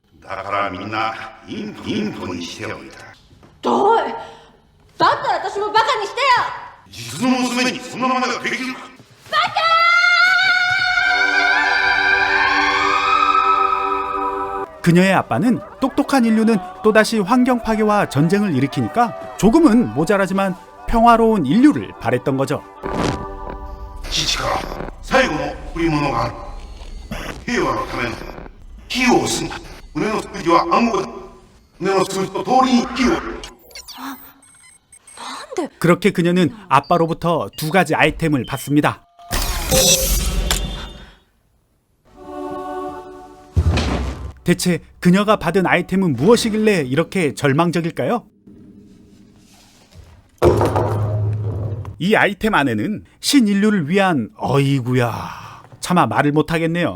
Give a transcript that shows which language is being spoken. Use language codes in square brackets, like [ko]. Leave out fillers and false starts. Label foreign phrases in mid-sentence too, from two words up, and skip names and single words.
[ja] だからみんなインコにしておいたどういだったら私もバカにしてよ実の娘にそんなまねができるか [ko] 그녀의 아빠는 똑똑한 인류는 또다시 환경 파괴와 전쟁을 일으키니까 조금은 모자라지만 평화로운 인류를 바랬던 거죠. [ja] 父から最後の贈り物がある平和のための火を押すんだ胸の数字は暗号だ胸の数字と通りに火を [ko] 그렇게 그녀는 아빠로부터 두 가지 아이템을 받습니다. 대체 그녀가 받은 아이템은 무엇이길래 이렇게 절망적일까요? 이 아이템 안에는 신인류를 위한 어이구야 차마 말을 못하겠네요.